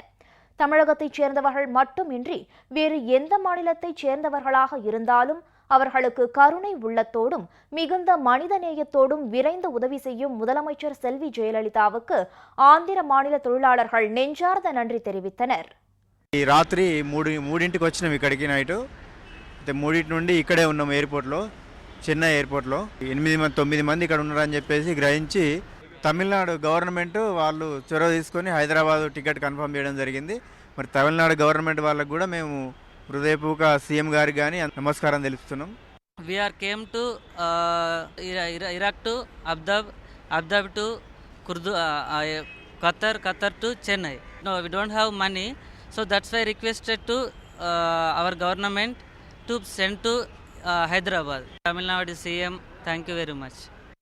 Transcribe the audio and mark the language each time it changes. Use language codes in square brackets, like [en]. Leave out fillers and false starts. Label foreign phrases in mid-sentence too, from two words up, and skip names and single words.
[ta] தமிழகத்தைச் சேர்ந்தவர்கள் மட்டுமின்றி வேறு எந்த மாநிலத்தைச் சேர்ந்தவர்களாக இருந்தாலும் அவர்களுக்கு கருணை உள்ளத்தோடும் மிகுந்த மனிதநேயத்தோடும் விரைந்து உதவி செய்யும் முதலமைச்சர் செல்வி ஜெயலலிதாவுக்கு ஆந்திர மாநில தொழிலாளர்கள் நெஞ்சார்ந்த நன்றி தெரிவித்தனர். [te] ఈ రాత్రి 3ంటికి వచ్చినాం ఇక్కడికి నైట్. 3 నుండి ఇక్కడే ఉన్నాం ఎయిర్పోర్ట్లో, చెన్నై ఎయిర్పోర్ట్లో. 9 మంది ఇక్కడ ఉన్నారని చెప్పేసి గ్రహించి తమిళనాడు గవర్నమెంట్ వాళ్ళు చొరవ తీసుకొని హైదరాబాద్ [en] ticket confirm [te] చేయడం జరిగింది. మరి తమిళనాడు గవర్నమెంట్ వాళ్ళకు కూడా మేము హృదయపూర్వక సీఎం గారికి కానీ నమస్కారం తెలుపుతున్నాం. [en] We are came to Iraq to Abdab to Qatar to Chennai. No, we don't have money, so that's why I requested to our government to send to Hyderabad. Tamil Nadu CM, thank you very much.